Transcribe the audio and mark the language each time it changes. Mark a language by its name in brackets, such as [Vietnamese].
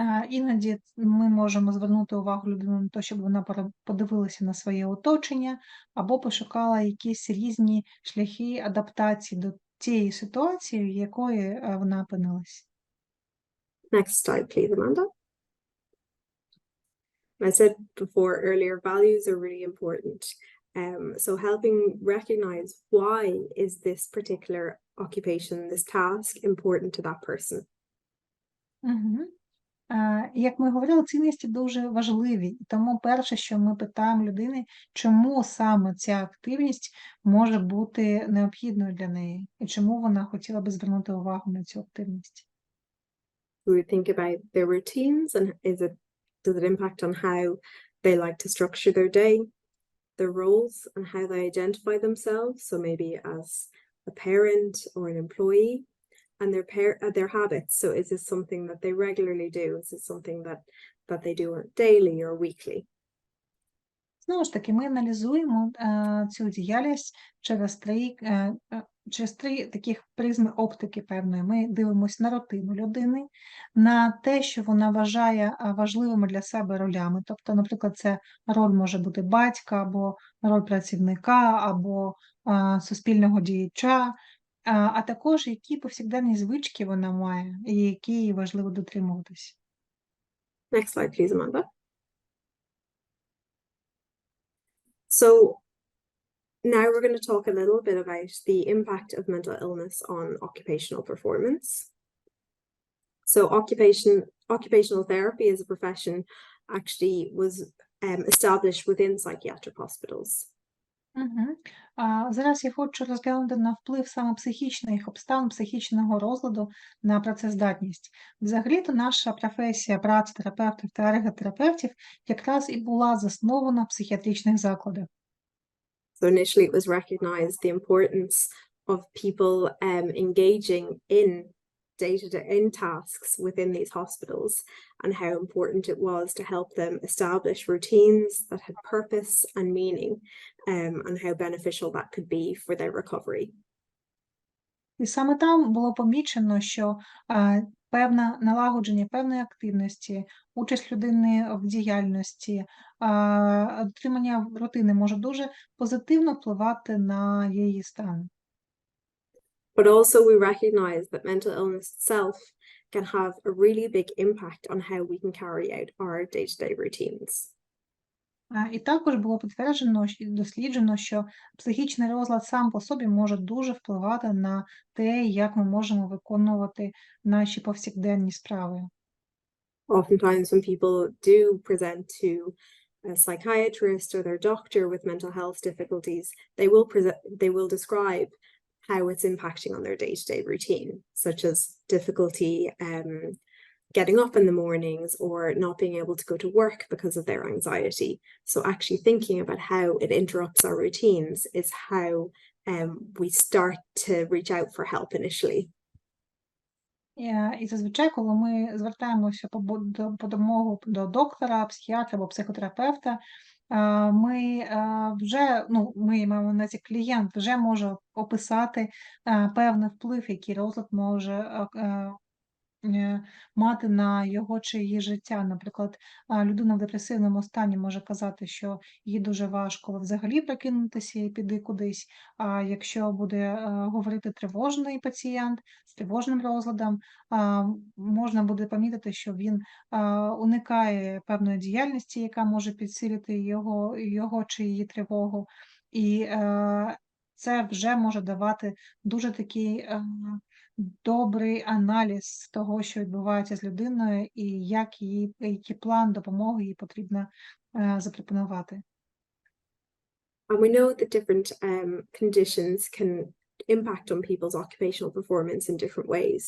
[Ukrainian] Іноді ми можемо звернути увагу людини на те, щоб вона подивилася на своє оточення або пошукала якісь різні шляхи адаптації до тієї ситуації, в якої вона опинилась. [English] Next slide, please, Amanda. I said before earlier, values are really important. So helping recognize why is this particular occupation, this task important to that person. Угу. [Ukrainian] Як ми говорили, цінності дуже важливі, і тому перше, що ми питаємо людини, чому саме ця активність може бути необхідною для неї, і чому вона хотіла би звернути увагу на цю активність. [English] We would think about their routines and does it impact on how they like to structure their day, their roles, and how they identify themselves, so maybe as a parent or an employee, and their habits. So is this something that they regularly do? Is this something that they do daily or weekly? [Ukrainian] Знову ж таки, ми аналізуємо цю діяльність через через 3 таких призми оптики певної. Ми дивимося на рутину людини, на те, що вона вважає важливими для себе ролями. Тобто, наприклад, це роль може бути батька, або роль працівника, або суспільного діяча, а також які повсякденні звички вона має, і які їй важливо дотримуватись. [English] Next slide, please, Amanda. So now we're going to talk a little bit about the impact of mental illness on occupational performance. So occupational therapy as a profession actually was established within psychiatric hospitals. Угу. [Ukrainian] Зараз я хочу розглянути на вплив саме психічних обставин, психічного розладу на працездатність. Взагалі-то наша професія працетерапевтів та ерготерапевтів якраз і була заснована в психіатричних закладах. [English] So initially it was recognized the importance of people engaging in day-to-day tasks within these hospitals, and how important it was to help them establish routines that had purpose and meaning, and how beneficial that could be for their recovery. [Ukrainian] І саме там було помічено, що певне налагодження певної активності, участь людини в діяльності, дотримання рутини може дуже позитивно впливати на її стан. [English] But also we recognize that mental illness itself can have a really big impact on how we can carry out our day-to-day routines. [Ukrainian] І також було підтверджено і досліджено, що психічний розлад сам по собі може дуже впливати на те, як ми можемо виконувати наші повсякденні справи. [English] Oftentimes when people do present to a psychiatrist or their doctor with mental health difficulties, they will describe how it's impacting on their day-to-day routine, such as difficulty getting up in the mornings or not being able to go to work because of their anxiety. So actually thinking about how it interrupts our routines is how we start to reach out for help initially. [Ukrainian] І зазвичай, коли ми звертаємося по допомогу до доктора, психіатра або психотерапевта, ми вже, ми маємо на увазі клієнт вже може описати певний вплив, який розлад може мати на його чи її життя. Наприклад, людина в депресивному стані може казати, що їй дуже важко взагалі прокинутися і піти кудись. А якщо буде говорити тривожний пацієнт з тривожним розладом, можна буде помітити, що він уникає певної діяльності, яка може підсилити його чи її тривогу. І це вже може давати дуже такий добрий аналіз того, що відбувається з людиною, і який план допомоги їй потрібно запропонувати. [English] And we know that different conditions can impact on people's occupational performance in different ways.